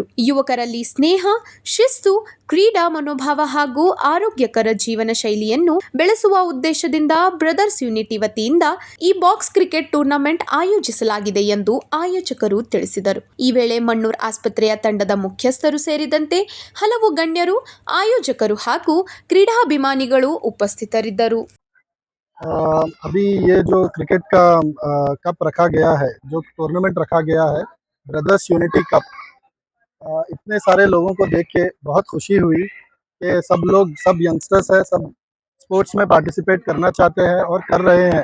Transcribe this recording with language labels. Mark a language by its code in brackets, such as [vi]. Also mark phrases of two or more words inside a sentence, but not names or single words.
[kn] ಯುವಕರಲ್ಲಿ ಸ್ನೇಹ, ಶಿಸ್ತು, ಕ್ರೀಡಾ ಮನೋಭಾವ ಹಾಗೂ ಆರೋಗ್ಯಕರ ಜೀವನ ಶೈಲಿಯನ್ನು ಬೆಳೆಸುವ ಉದ್ದೇಶದಿಂದ ಬ್ರದರ್ಸ್ ಯೂನಿಟಿ ವತಿಯಿಂದ ಈ [en] box cricket tournament [kn] ಆಯೋಜಿಸಲಾಗಿದೆ ಎಂದು ಆಯೋಜಕರು ತಿಳಿಸಿದರು. ಈ ವೇಳೆ ಮಣ್ಣೂರ್ ಆಸ್ಪತ್ರೆಯ ತಂಡದ ಮುಖ್ಯಸ್ಥರು ಸೇರಿದಂತೆ ಹಲವು ಗಣ್ಯರು, ಆಯೋಜಕರು ಹಾಗೂ ಕ್ರೀಡಾಭಿಮಾನಿಗಳು ಉಪಸ್ಥಿತರಿದ್ದರು. [hi] अभी ये जो क्रिकेट का कप रखा गया है, जो टूर्नामेंट रखा गया है ब्रदर्स यूनिटी कप, इतने सारे लोगों को देख के बहुत खुशी हुई कि सब यंगस्टर्स हैं, सब स्पोर्ट्स में पार्टिसिपेट करना चाहते हैं और कर रहे हैं.